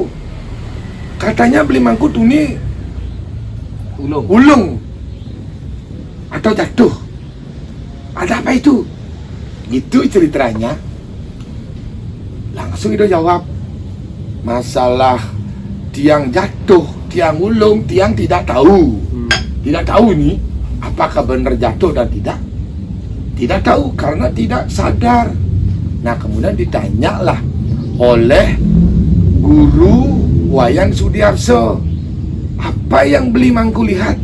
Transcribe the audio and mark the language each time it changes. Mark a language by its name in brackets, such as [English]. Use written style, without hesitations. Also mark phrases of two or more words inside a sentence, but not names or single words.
[Indonesian] Katanya beli mangku tuh nih ulung atau jatuh. Ada apa itu? Gitu ceritanya. Langsung Ido jawab, masalah tiang jatuh, [Balinese] tiang ulung, [Indonesian] tiang tidak tahu. Tidak tahu nih apakah benar jatuh dan tidak. Tidak tahu karena tidak sadar. Nah, kemudian ditanyalah oleh Guru Wayan Sudiarse, apa yang beli mangku lihat?